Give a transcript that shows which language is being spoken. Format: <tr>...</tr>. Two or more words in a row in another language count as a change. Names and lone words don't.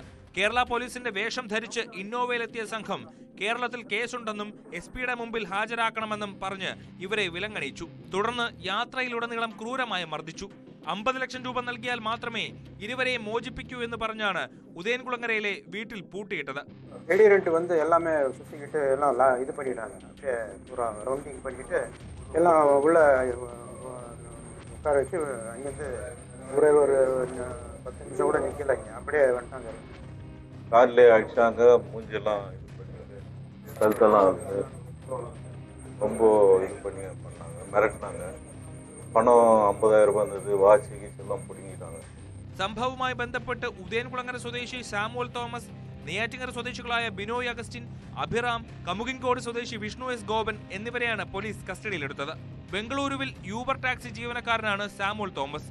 <ml>കേരള പോലീസിന്റെ വേഷം ധരിച്ച് ഇന്നോവയിലെത്തിയ സംഘം കേരളത്തിൽ കേസുണ്ടെന്നും SP-യുടെ മുമ്പിൽ ഹാജരാക്കണമെന്നും പറഞ്ഞ് ഇവരെ വിലങ്ങണിയിച്ചു. തുടർന്ന് യാത്രയിലുടനീളം ക്രൂരമായി മർദ്ദിച്ചു. 50 ലക്ഷം രൂപ നൽകിയാൽ മാത്രമേ ഇരുവരെയും മോചിപ്പിക്കൂ എന്ന് പറഞ്ഞാണ് ഉദയൻകുളങ്ങരയിലെ വീട്ടിൽ പൂട്ടിയിട്ടത്.</ml> <ta>வந்து எல்லாமே சுற்றிக்கிட்டு எல்லாம் இது பண்ணிட்டாங்க. அப்படியே பூரா ரவுண்டிங் பண்ணிக்கிட்டு எல்லாம் உள்ள உட்கார வச்சு அங்கேருந்து ஒரே ஒரு 10 நிமிஷம் கூட நிற்கலைங்க, அப்படியே வந்துட்டாங்க. கார்லேயே அடிச்சாங்க, மூஞ்செல்லாம் இது பண்ணி கழுத்தெல்லாம் வந்து ரொம்ப இது பண்ணி பண்ணாங்க, மிரட்டினாங்க.</ta> <ml>പണം 50,000 രൂപ വന്നത്, വാച്ച് എല്ലാം പിടുങ്ങിയിട്ടാണ്. സംഭവവുമായി ബന്ധപ്പെട്ട് ഉദയൻകുളങ്ങര സ്വദേശി സാമുവൽ തോമസ്, നെയ്യാറ്റിങ്കര സ്വദേശികളായ ബിനോയ് അഗസ്റ്റിൻ, അഭിറാം, കമുകിൻകോട് സ്വദേശി വിഷ്ണു S. ഗോപൻ എന്നിവരെയാണ് പോലീസ് കസ്റ്റഡിയിലെടുത്തത്. ബംഗളൂരുവിൽ യൂബർ ടാക്സി ജീവനക്കാരനാണ് സാമുവൽ തോമസ്.</ml>